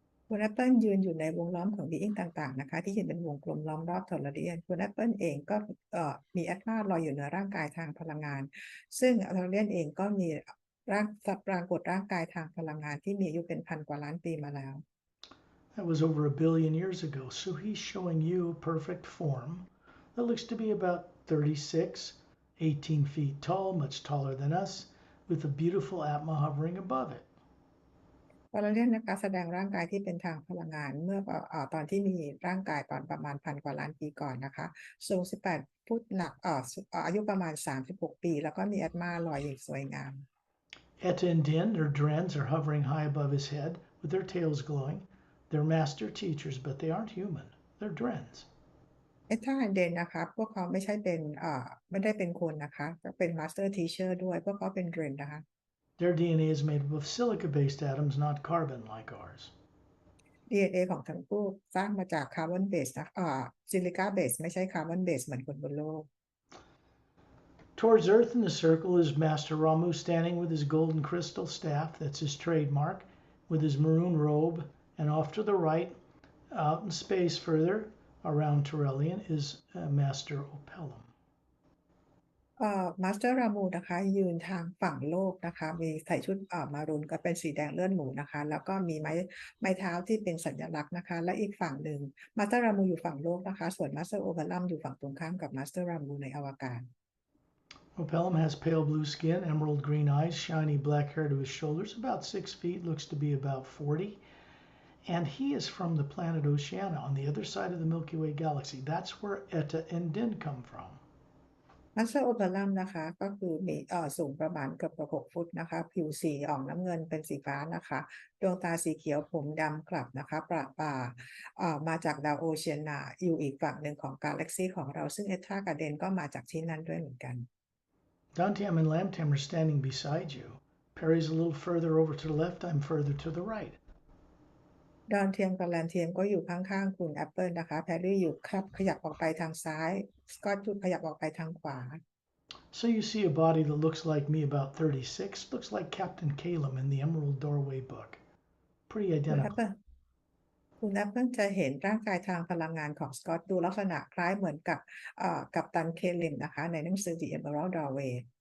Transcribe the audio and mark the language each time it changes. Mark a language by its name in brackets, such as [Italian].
[Thai] คุณแอปเปิลยืนอยู่ในวงล้อมของบีอิงต่างๆนะคะที่ยืนเป็นวงกลมล้อมรอบโทรเลียนคุณแอปเปิลเองก็มีแอตมาลอยอยู่เหนือร่างกายทางพลังงานซึ่งโทรเลียนเองก็มีปรากฏร่างกายทางพลังงานที่มีอายุเป็นพันกว่าล้านปีมาแล้ว [English] That was over 1 billion years ago. So he's showing you a perfect form that looks to be about 36, 18 feet tall, much taller than us, with a beautiful Atma hovering above it. [Thai] โทรเลียนนะคะแสดงร่างกายที่เป็นทางพลังงานเมื่อตอนที่มีร่างกายตอนประมาณพันกว่าล้านปีก่อนนะคะสูง18 ฟุตหนักอายุประมาณ36 ปีแล้วก็มีแอตมาลอยอย่างสวยงาม [English] Etta and Din, their drens, are hovering high above his head with their tails glowing. They're master teachers, but they aren't human. They're drens. [Thai] เอท่าเดนนะคะพวกเขาไม่ได้เป็นคนนะคะก็เป็นมาสเตอร์ทีเชอร์ด้วยพวกเขาเป็นเดรนนะคะ [English] Their DNA is made up of silica-based atoms, not carbon like ours. [Thai] DNA ของทั้งคู่สร้างมาจากคาร์บอนเบสซิลิก้าเบสไม่ใช่คาร์บอนเบสเหมือนคนบนโลก [English] Towards Earth in the circle is Master Ramu standing with his golden crystal staff, that's his trademark, with his maroon robe, and off to the right, out in space further, around Turelian, is Master Opellum. [Thai] มาสเตอร์รามูนะคะยืนทางฝั่งโลกนะคะมีใส่ชุดมารูนก็เป็นสีแดงเลือดหมูนะคะแล้วก็มีไม้เท้าที่เป็นสัญลักษณ์นะคะและอีกฝั่งหนึ่งมาสเตอร์รามูอยู่ฝั่งโลกนะคะส่วนมาสเตอร์โอเบลัมอยู่ฝั่งตรงข้ามกับมาสเตอร์รามูในอวกาศ [English] Opellum has pale blue skin, emerald green eyes, shiny black hair to his shoulders, about 6 feet, looks to be about 40. And he is from the planet Oceania on the other side of the Milky Way galaxy. That's where Eta and Din come from. [Thai] มาสเตอร์โอเปรัมนะคะก็คือมีสูงประมาณเกือบ6 ฟุตนะคะผิวสีออกน้ำเงินเป็นสีฟ้านะคะดวงตาสีเขียวผมดำกลับนะคะประป่ามาจากดาวโอเชียนาอยู่อีกฝั่งหนึ่งของกาแล็กซีของเราซึ่งเอทากับเดนก็มาจากที่นั่นด้วยเหมือนกัน [English] Dantium and Lamtium are standing beside you. Perry's a little further over to the left, I'm further to the right. [Thai] ดอนเทียมกับแลนเทียมก็อยู่ข้างๆคุณแอปเปิลนะคะแพรรี่อยู่ครับขยับออกไปทางซ้ายสกอตขยับออกไปทางขวา [English] So you see a body that looks like me about 36, looks like Captain Calum in the Emerald Doorway book. Pretty [Thai] คุณแอป [English] identical. [Thai] เปิลจะเห็นร่างกายทางพลังงานของสกอตดูลักษณะคล้ายเหมือนกับกัปตันเคลิมนะคะในหนังสือ The Emerald Doorway